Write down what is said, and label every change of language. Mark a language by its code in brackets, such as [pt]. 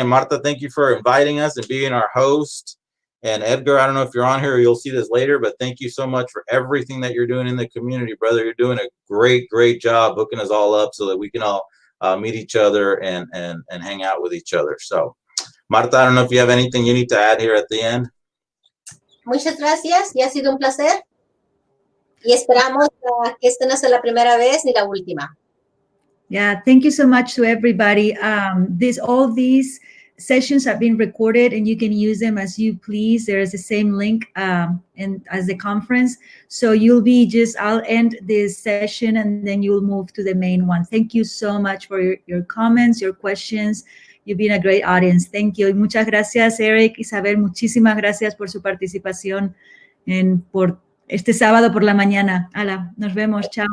[en] And Marta, thank you for inviting us and being our host. And Edgar, I don't know if you're on here or you'll see this later, but thank you so much for everything that you're doing in the community, brother. You're doing a great job hooking us all up so that we can all meet each other and hang out with each other. So, Marta, I don't know if you have anything you need to add here at the end. [es] Muchas gracias, y ha sido un placer. Y esperamos que esta no sea la primera vez ni la última. [en] Yeah, thank you so much to everybody. All these sessions have been recorded and you can use them as you please. There is the same link as the conference. So I'll end this session and then you'll move to the main one. Thank you so much for your comments, your questions. You've been a great audience. Thank you. [es] Y muchas gracias, [en] Erik, Isabel. [es] Muchísimas gracias por su participación por este sábado por la mañana. Hala, nos vemos. Chao.